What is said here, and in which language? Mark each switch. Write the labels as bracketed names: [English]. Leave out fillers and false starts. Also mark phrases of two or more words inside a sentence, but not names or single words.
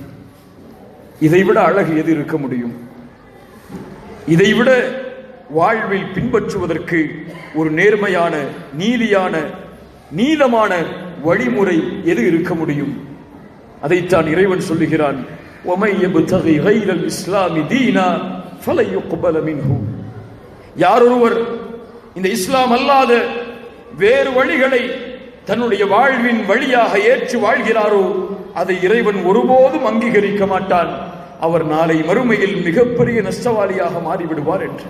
[Tamil] இதைவிட அழகு எது இருக்க முடியும்? இதைவிட வாழ்வில் பின்பற்றுவதற்கு ஒரு நேர்மையான, நீதியான, நீளமான வழிமுறை எது இருக்க முடியும்? அதைத்தான் இறைவன் சொல்லுகிறான், [Arabic] وَمَن يَبْتَغِ غَيْرَ الْإِسْلَامِ دِينًا فَلَن يُقْبَلَ مِنْهُ. [Tamil] யாரொருவர் இந்த இஸ்லாம் அல்லாத வேறு வழிகளை தன்னுடைய வாழ்வின் வழியாக ஏற்று வாழ்கிறாரோ அதை இறைவன் ஒருபோதும் அங்கீகரிக்க மாட்டான். அவர் நாளை மறுமையில் மிகப்பெரிய நஷ்டவாளியாக மாறிவிடுவார் என்று.